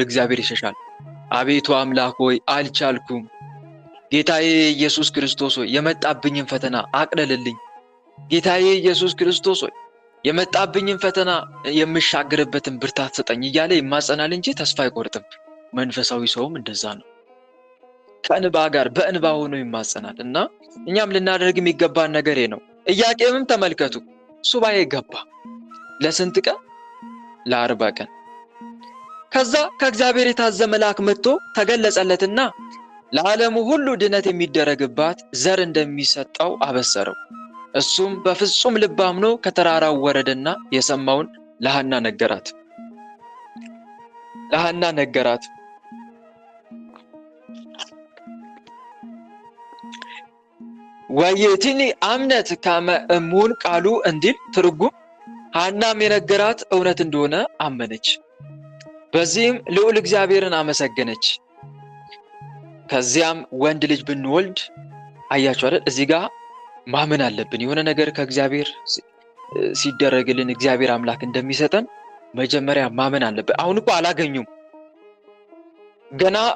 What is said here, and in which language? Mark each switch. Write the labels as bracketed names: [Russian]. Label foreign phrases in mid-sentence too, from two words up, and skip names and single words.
[Amharic] እግዚአብሔር ይሸሻል። አቤቱ አምላክ ሆይ አልቻልኩም፣ ጌታዬ ኢየሱስ ክርስቶስ ሆይ የመጣብኝን ፈተና አቅለልልኝ፣ ጌታዬ ኢየሱስ ክርስቶስ ሆይ የመጣብኝን ፈተና የምሻገርበትን ብርታት ስጠኝ እያለ ይማጸናል እንጂ ተስፋ አይቆርጥም። መንፈሳዊ ሰውም እንደዛ ነው። ከእንባ ጋር በእንባ ሆኖ ይማጸናል። እና እኛም ልናደርግ የሚገባን ነገር ነው። ኢያቄምም ተመልከቱ ሱባኤ ገባ። ለስንት ቀን? ለ40 ቀን። ከዛ ከእግዚአብሔር የታዘዘ መልአክ መጥቶ ተገለጸለትና ለዓለሙ ሁሉ ድነት የሚደረግባት ዘር እንደሚሰጠው አበሰረው። እሱም በፍጹም ልብ አምኖ ከተራራው ወረደና የሰማውን ለሐና ነገራት። [Geez] ወይቲኒ አምነት ከመ እሙን ቃሉ [Amharic] እንዲል ትርጉም ሐናም የነገራት እውነት እንደሆነ አመነች። በዚህም ልዑል እግዚአብሔርን አመሰገነች። ከዚያም ወንድ ልጅ ብንወልድ አያችሁ አይደል? እዚህ ጋር ማመን አለብን። የሆነ ነገር ከእግዚአብሔር ሲደረግልን እግዚአብሔር አምላክ እንደሚሰጠን መጀመሪያ ማመን አለብን። አሁን እኮ አላገኙም፣ ገና